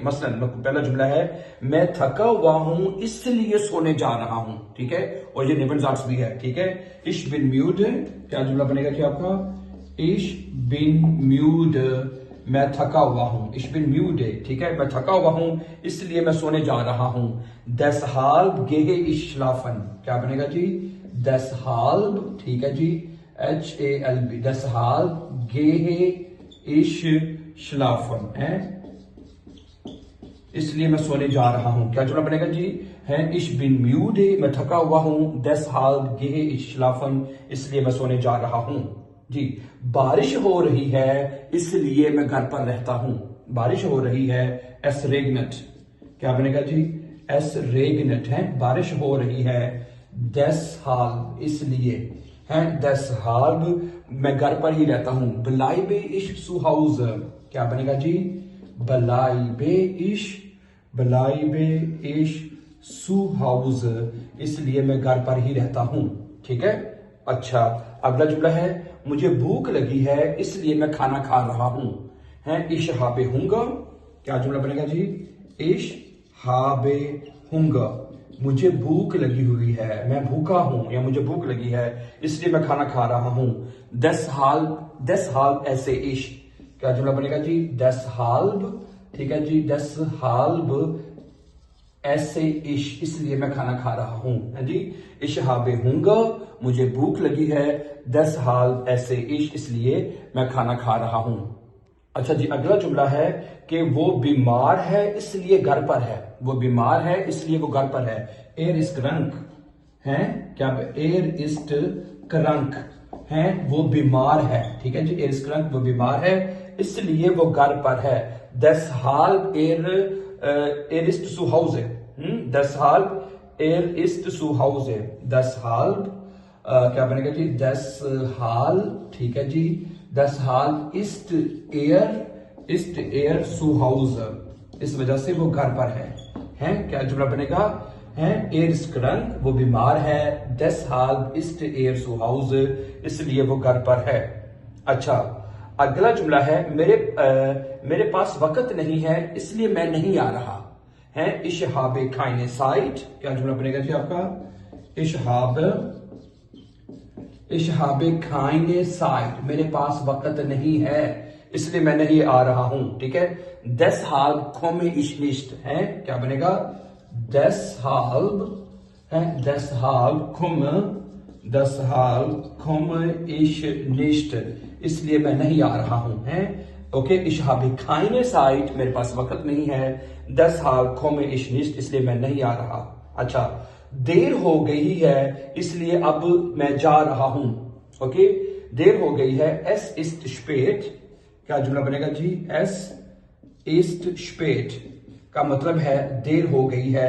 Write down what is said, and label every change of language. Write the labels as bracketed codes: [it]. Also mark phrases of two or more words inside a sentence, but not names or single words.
[hi] मसलन पहला जुमला है, मैं थका हुआ हूं इसलिए सोने जा रहा हूं। ठीक है, और ये नेबन जाट्स भी है। ठीक है, [de] ich bin müde, [hi] क्या जुमला बनेगा क्या आपका? [de] ich bin müde, [hi] मैं थका हुआ हूं, [de] ich bin müde. [hi] ठीक है, मैं थका हुआ हूं इसलिए मैं सोने जा रहा हूं। [de] deshalb gehe ich schlafen, [hi] क्या बनेगा जी? deshalb, ठीक है जी, HALB, [de] deshalb gehe ich schlafen [hi] है, इसलिए मैं सोने जा रहा हूं। क्या जुमला बनेगा जी? [de] है ich bin müde, [hi] मैं थका हुआ हूं, [de] deshalb gehe ich schlafen, [hi] इसलिए मैं सोने जा रहा हूं जी। बारिश हो रही है इसलिए मैं घर पर रहता हूं, बारिश हो रही है, [de] es regnet, [hi] क्या बनेगा जी? [de] es regnet [hi] है, बारिश हो रही है, deshalb, इसलिए है, deshalb मैं घर पर ही रहता हूं। [de] bleibe ich zu Hause, [hi] क्या बनेगा जी? [de] bleibe ich zu Hause, [hi] इसलिए मैं घर पर ही रहता हूं। ठीक है, अच्छा, अगला जुमला है, मुझे भूख लगी है इसलिए मैं खाना खा रहा हूं। है, [de] ich habe Hunger, [hi] क्या जुमला बनेगा जी? [de] ich habe Hunger, [hi] मुझे भूख लगी हुई है, मैं भूखा हूं या मुझे भूख लगी है इसलिए मैं खाना खा रहा हूं। [de] deshalb esse ich, [hi] क्या जुमला बनेगा जी? deshalb, ठीक है जी, [de] deshalb esse ich, [hi] इसलिए मैं खाना खा रहा हूं, है जी। [de] ich habe Hunger, [hi] मुझे भूख लगी है, [de] deshalb esse ich, [hi] इसलिए मैं खाना खा रहा हूं। अच्छा जी, अगला जुमला है कि वो बीमार है इसलिए घर पर है, वो बीमार है इसलिए वो घर पर है। [de] er ist krank [hi] है, क्या? [de] er ist krank [hi] है, वो बीमार है। ठीक है जी, [de] er ist krank, [hi] वो बीमार है इसलिए वो घर पर है। [de] deshalb er ist zu Hause, deshalb er ist zu Hause, deshalb [hi] क्या बनेगा जी? deshalb, ठीक है जी, [de] deshalb ist er zu Hause, [hi] इस वजह से वो घर पर है। क्या जुमला बनेगा? है, [de] er ist krank, [hi] वो बीमार है, [de] deshalb ist er zu Hause, [hi] इसलिए वो घर पर है। अच्छा, अगला जुमला है, मेरे पास वक्त नहीं है इसलिए मैं नहीं आ रहा। है, [de] ich habe keine Zeit, [hi] क्या जुमला बनेगा जी आपका? [de] ich habe keine Zeit, [hi] मेरे पास वक्त नहीं है इसलिए मैं नहीं आ रहा हूं। ठीक है, [de] deshalb komme ich nicht [hi] है, क्या बनेगा? [de] deshalb है, deshalb komme ich nicht, [hi] इसलिए मैं नहीं आ रहा हूं। है, ओके, [de] ich habe keine Zeit, [hi] मेरे पास वक्त नहीं है, [de] deshalb komme ich nicht, [hi] इसलिए मैं नहीं आ रहा। अच्छा, देर हो गई है इसलिए अब मैं जा रहा हूं। ओके, देर हो गई है, [de] es ist spät, [hi] क्या जुमला बनेगा जी? [de] es ist spät [hi] का मतलब है देर हो गई है।